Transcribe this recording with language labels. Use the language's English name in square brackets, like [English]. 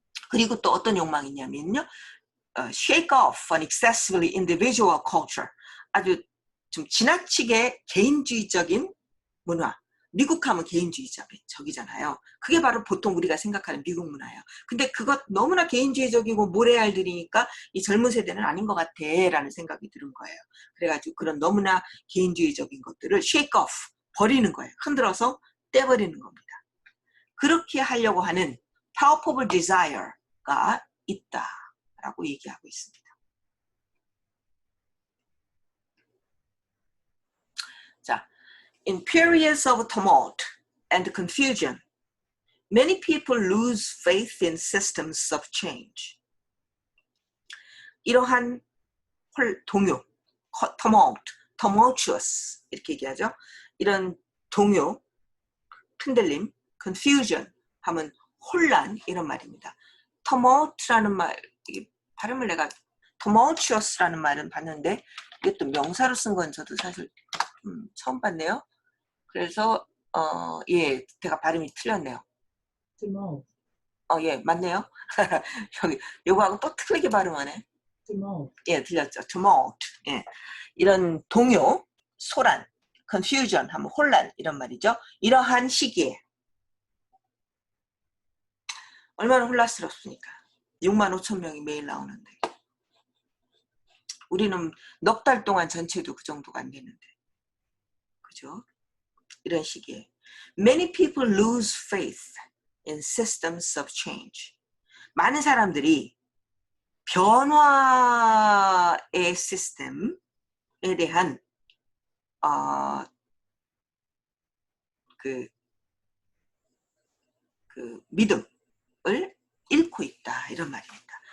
[Korean] 그리고 또 어떤 욕망이 있냐면요. [English] shake off an excessively individual culture. [Korean] 아주 좀 지나치게 개인주의적인 문화. 미국 하면 개인주의적이잖아요. 그게 바로 보통 우리가 생각하는 미국 문화예요. 근데 그것 너무나 개인주의적이고 모래알들이니까 이 젊은 세대는 아닌 것 같아 라는 생각이 드는 거예요. 그래가지고 그런 너무나 개인주의적인 것들을 shake off, 버리는 거예요. 흔들어서 떼버리는 겁니다. 그렇게 하려고 하는 powerful desire가 있다라고 얘기하고 있습니다. [English] 자, in periods of tumult and confusion, many people lose faith in systems of change. [Korean] 이러한 동요, tumultuous 이렇게 얘기하죠. 이런 동요, 흔들림, confusion 하면 혼란 이런 말입니다. tumult라는 말, 발음을 내가 tumultuous라는 말은 봤는데 이게 또 명사로 쓴 건 저도 사실 처음 봤네요. 그래서 예, 제가 발음이 틀렸네요. [English] tumult. [Korean] 예, 맞네요. 여기 요거하고 또 틀리게 발음하네. [English] tumult. [Korean] 예, 들렸죠. tumult. 예, 이런 동요, 소란, confusion 하면 혼란 이런 말이죠. 이러한 시기에 얼마나 혼란스럽습니까? 65,000명이 매일 나오는데 우리는 넉 달 동안 전체도 그 정도가 안 되는데 그죠? 이런 시기에 [English] many people lose faith in systems of change. [Korean] 많은 사람들이 변화의 시스템에 대한 그 믿음을 잃고 있다 이런 말입니다.